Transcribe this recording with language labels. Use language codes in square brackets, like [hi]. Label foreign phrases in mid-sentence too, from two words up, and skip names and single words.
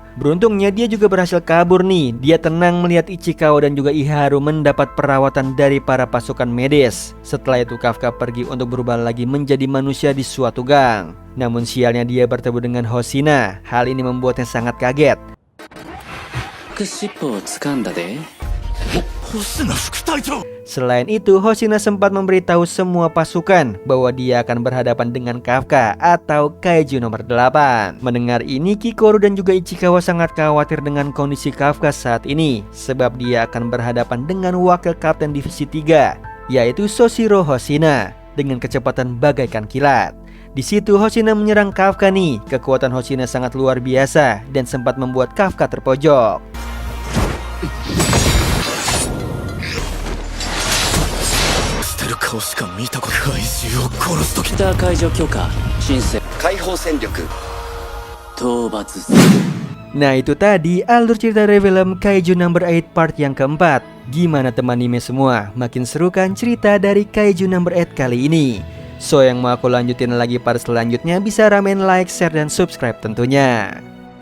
[id] Beruntungnya dia juga berhasil kabur nih. Dia tenang melihat Ichikawa dan juga Iharu mendapat perawatan dari para pasukan medis. Setelah itu Kafka pergi untuk berubah lagi menjadi manusia di suatu gang. Namun sialnya dia bertemu dengan Hoshina. Hal ini membuatnya sangat kaget. [ja] 尻尾を掴んだで星名副隊長 [id] Selain itu, Hoshina sempat memberitahu semua pasukan bahwa dia akan berhadapan dengan Kafka atau kaiju nomor 8. Mendengar ini, Kikoru dan juga Ichikawa sangat khawatir dengan kondisi Kafka saat ini, sebab dia akan berhadapan dengan wakil kapten divisi 3, yaitu Soshiro Hoshina, dengan kecepatan bagaikan kilat. Di situ Hoshina menyerang Kafka nih. Kekuatan Hoshina sangat luar biasa dan sempat membuat Kafka terpojok. [ja] 北解除許可申請解放戦力討伐 [id] Nah itu tadi alur cerita dari film Kaiju Number 8 part yang keempat. Gimana teman anime semua? Makin seru kan cerita dari Kaiju Number 8 kali ini? So yang mau aku lanjutin lagi part selanjutnya bisa ramen [en] like, share, [id] dan subscribe tentunya.